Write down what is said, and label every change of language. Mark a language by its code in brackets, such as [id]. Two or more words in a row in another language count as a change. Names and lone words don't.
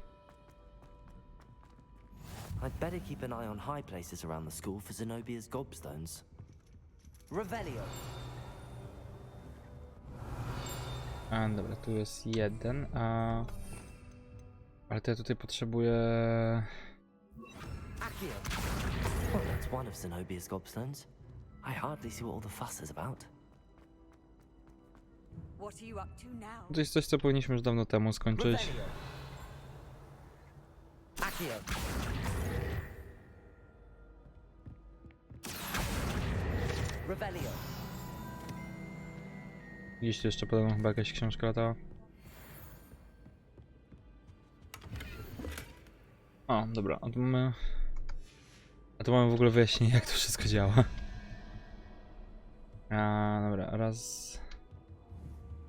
[en] I'd better keep an eye on high places around the school for Zenobia's gobstones. [pl] Revelio. A dobra, tu jest jeden, ale to ja tutaj potrzebuję... Accio. [en] Well, that's one of Zenobia's gobstones. I hardly see what all the fuss is about. What are you up to now? [pl] To jest coś, co powinniśmy już dawno temu skończyć. Revelio. Accio. Revelio. Gdzieś tu jeszcze podobno chyba jakaś książka latała. O, dobra, a tu mamy w ogóle wyjaśnienie, jak to wszystko działa. A, dobra, raz...